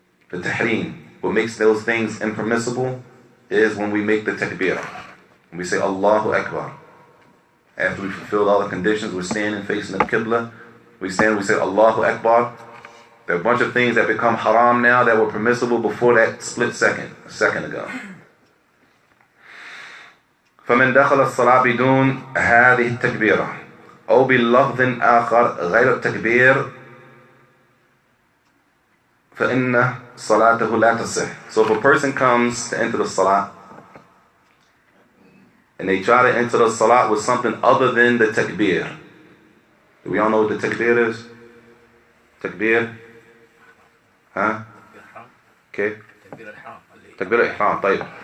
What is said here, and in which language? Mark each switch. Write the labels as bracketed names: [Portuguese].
[English] The tahreem, what makes those things impermissible is when we make the takbirah. When we say Allahu Akbar. After we fulfill all the conditions, we're standing facing the Qibla. We stand, we say Allahu Akbar. There are a bunch of things that become haram now that were permissible before that split second, a second ago. [Arabic] فمن دخل الصلاة بدون هذه التكبيرة أو بلفظ آخر غير التكبير فإن صلاته لا تصح. [English] So if a person comes to enter the salah and they try to enter the salah with something other than the takbir. Do we all know what the takbir is? Takbir? Huh? Okay. [Arabic] Takbir al-ihram. طيب.